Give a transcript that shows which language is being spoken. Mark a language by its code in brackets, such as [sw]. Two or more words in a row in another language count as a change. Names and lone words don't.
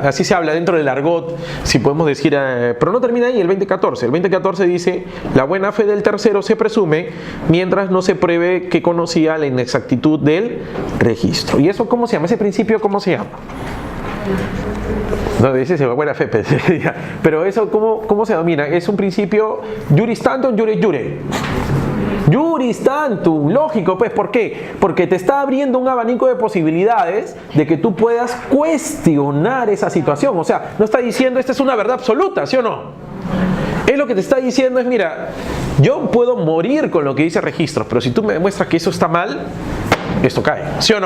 [es] Así se habla dentro del argot, si podemos decir, pero no termina ahí el 2014. El 2014 dice: la buena fe del tercero se presume mientras no se pruebe que conocía la inexactitud del registro. ¿Y eso cómo se llama? ¿Ese principio cómo se llama? No, dice buena fe, pero eso ¿cómo se domina? [la] Es un principio juris tantum, juris jure. Juris tantum, [es] lógico, pues, ¿por qué? Porque te está abriendo un abanico de posibilidades de que tú puedas cuestionar esa situación. O sea, no está diciendo esta es una verdad absoluta, ¿sí o no? Es lo que te está diciendo es, mira, yo puedo morir con lo que dice registros, pero si tú me demuestras que eso está mal, esto cae, ¿sí o no?